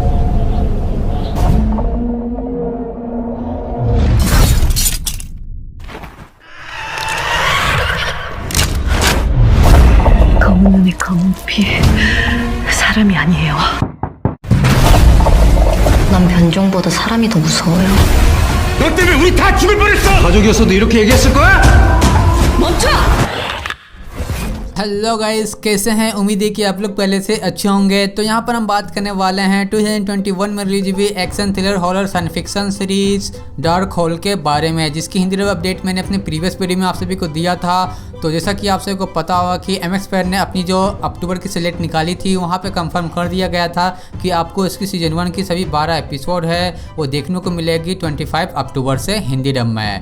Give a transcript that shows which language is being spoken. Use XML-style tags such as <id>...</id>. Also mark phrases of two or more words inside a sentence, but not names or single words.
<ko>검은 눈에 검은 피 사람이 아니에요. 난 변종보다 사람이 더 무서워요. 너 때문에 우리 다 죽을 뻔했어! 가족이었어도 이렇게 얘기했을 거야? 멈춰!</ko> <en>hello guys,</en> <hi>कैसे हैं? उम्मीद है कि आप लोग पहले से अच्छे होंगे। तो यहाँ पर हम बात करने वाले हैं 2021 में रिलीज हुई</hi> <en>action thriller horror science fiction series</en> <hi>डार्क होल के बारे में, जिसकी हिंदी</hi> <en>dub update</en> <hi>मैंने अपने</hi> <en>previous video</en> <hi>में आप सभी को दिया था। तो जैसा कि आप सभी को पता होगा कि MX Player ने अपनी जो अक्टूबर की सिलेक्ट निकाली थी, वहाँ पे कंफर्म कर दिया गया था कि आपको इसकी सीजन 1 की सभी 12 एपिसोड है वो देखने को मिलेगी 25 अक्टूबर से हिंदी डब में।</hi>